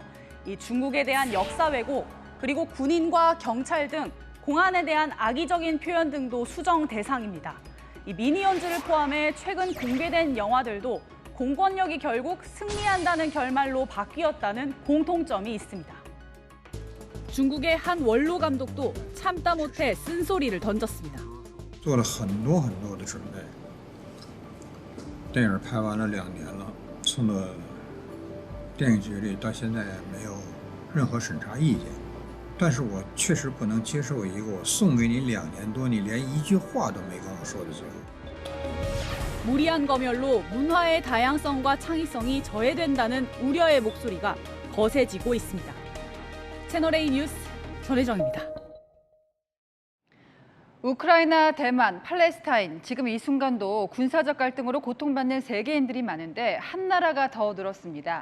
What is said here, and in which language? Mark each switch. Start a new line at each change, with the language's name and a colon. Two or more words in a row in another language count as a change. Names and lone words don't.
Korean: 이 중국에 대한 역사 왜곡, 그리고 군인과 경찰 등 공안에 대한 악의적인 표현 등도 수정 대상입니다. 이 미니언즈를 포함해 최근 공개된 영화들도 공권력이 결국 승리한다는 결말로 바뀌었다는 공통점이 있습니다. 중국의 한 원로 감독도 참다 못해 쓴소리를 던졌습니다.
Chinese: 做了很多的准备，电影拍完了2年了，送到电影局里，到现在没有任何审查意见。但是我确实不能接受一个我送给你2年多，你连一句话都没跟我说的结果。
Korean: 무리한 검열로 문화의 다양성과 창의성이 저해된다는 우려의 목소리가 거세지고 있습니다. 채널A 뉴스 전혜정입니다. 우크라이나, 대만, 팔레스타인, 지금 이 순간도 군사적 갈등으로 고통받는 세계인들이 많은데 한 나라가 더 늘었습니다.